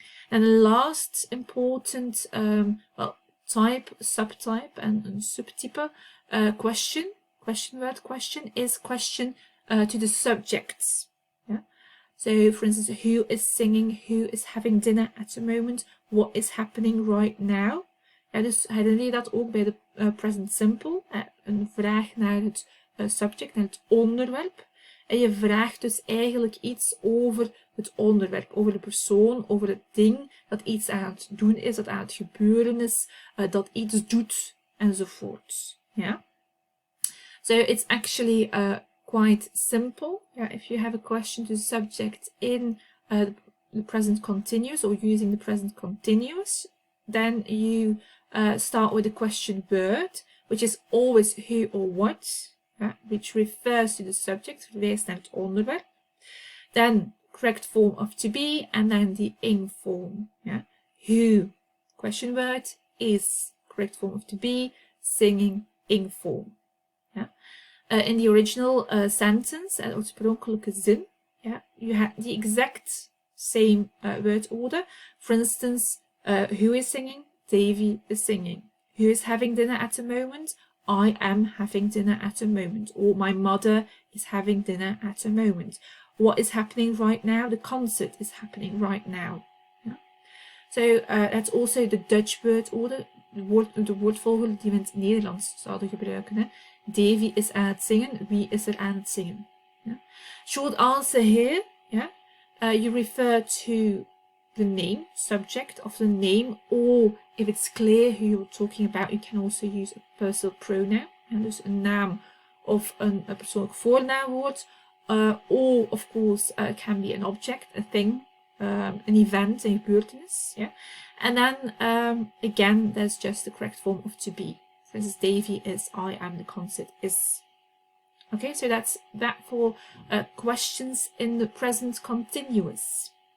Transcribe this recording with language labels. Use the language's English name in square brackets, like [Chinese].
[English] And the last important type, subtype, and subtype question word question is question to the subjects. Yeah. So, for instance, who is singing? Who is having dinner at the moment? What is happening right now? [Dutch] Ja, dus herinner je dat ook bij de present simple? Een vraag naar het subject, naar het onderwerp. En je vraagt dus eigenlijk iets over het onderwerp, over de persoon, over het ding dat iets aan het doen is, dat aan het gebeuren is, dat iets doet, enzovoort. Ja? [English] So it's actually quite simple. Yeah, if you have a question to the subject in the present continuous or using the present continuous, then you start with the question word, which is always who or what, which refers to the subject, [Dutch] verwees naar het onderwerp. [English] Then correct form of to be, and then the ing form. Yeah, who, question word, is correct form of to be, singing, ing form. Yeah. In the original sentence, [Dutch] oorspronkelijke zin, [English] yeah, you have the exact same word order. For instance, who is singing? Davy is singing. Who is having dinner at the moment? I am having dinner at the moment. Or my mother is having dinner at the moment. What is happening right now? The concert is happening right now. Yeah. So that's also the Dutch word order. [Dutch] De woordvolgorde die we in het Nederlands zouden gebruiken. Hè. Davy is aan het zingen. Wie is er aan het zingen? Yeah. [English] Short answer here. Yeah. You refer to the name, subject of the name, or if it's clear who you're talking about, you can also use a personal pronoun. [Dutch] En dus een naam of een persoonlijk voornaamwoord. [English] Or, of course, can be an object, a thing, an event, [Dutch] een gebeurtenis. [English] Yeah? And then, again, there's just the correct form of to be. For instance, Davy is, I am, the concert is. Okay, so that's that for questions in the present continuous.